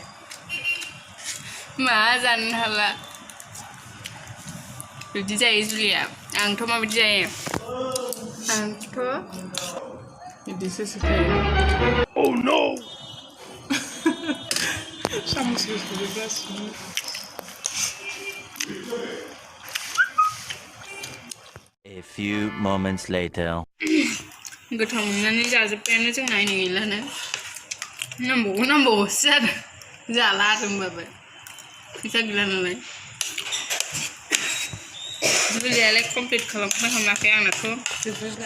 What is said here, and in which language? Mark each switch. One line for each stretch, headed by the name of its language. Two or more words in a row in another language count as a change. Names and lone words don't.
Bodo: मा जानो हाला बिदि जायो जुलिया आंथ' माबायदि जायो आंथ' बिदिसो सोखायो
English: Oh no!
Bodo: सामस गासिनो
English: A few moments later.
Bodo: गोथाव मोननानै जाजोब्बायानो जोंना नै गैलानो नांबावगौसो आरो जाला आरो होमबाबो फैसा गैला नालाय जुलियालाय कमप्लिट खालामखोना खालामाखै आंनाथ' जोबोब्रा